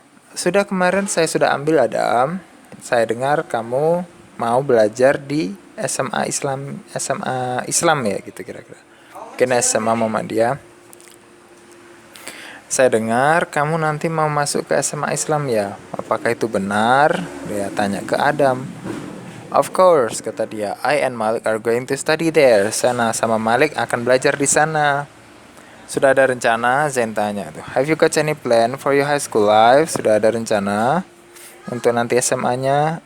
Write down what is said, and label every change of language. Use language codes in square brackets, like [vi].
[id] Sudah, kemarin saya sudah ambil, Adam. Saya dengar kamu mau belajar di SMA Islam ya gitu kira-kira. Mungkin SMA Muhammadiyah. Saya dengar kamu nanti mau masuk ke SMA Islam ya. Apakah itu benar? Dia tanya ke Adam. [en] Of course, [id] kata dia. [en] I and Malik are going to study there. [id] Sana sama Malik akan belajar di sana. Sudah ada rencana? Zain tanya. [en] Have you got any plan for your high school life? [id] Sudah ada rencana untuk nanti SMA-nya?